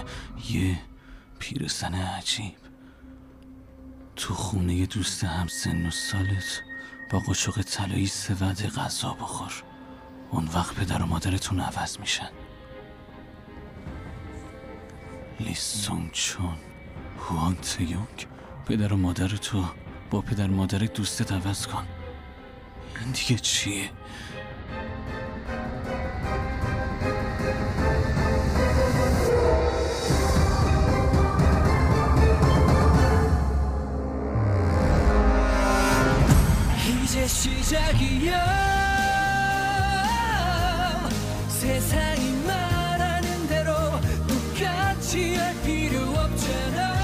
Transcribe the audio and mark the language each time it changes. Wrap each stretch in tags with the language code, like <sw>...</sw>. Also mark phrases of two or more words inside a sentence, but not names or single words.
<fa>یه پیرزن عجیب تو خونه دوست همسن و سالت با قاشق طلایی 3 وعده غذا بخور. اون وقت پدر و مادرتون عوض میشن. لی سونگ چون، هوانگ تیونگ، پدر و مادر تو با پدر مادر دوستت عوض کن. این دیگه چیه؟</fa> <ko>이제 시작이야. 세상이 말하는 대로 똑같이 할 필요 없잖아.</ko>